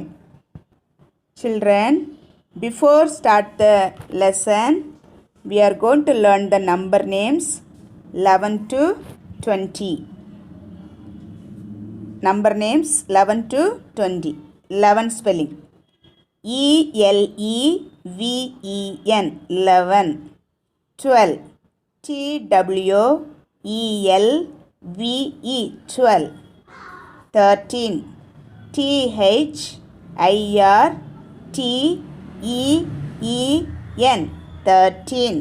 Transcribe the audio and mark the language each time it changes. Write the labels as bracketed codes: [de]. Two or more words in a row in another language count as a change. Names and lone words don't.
[en] Children, before start the lesson, we are going to learn the number names 11 to 20. Number names 11 to 20. 11 spelling. E-L-E-V-E-N 11. 12. T-W-E-L-V-E 12. 13. T-H-I-R-T-E-E-N 13.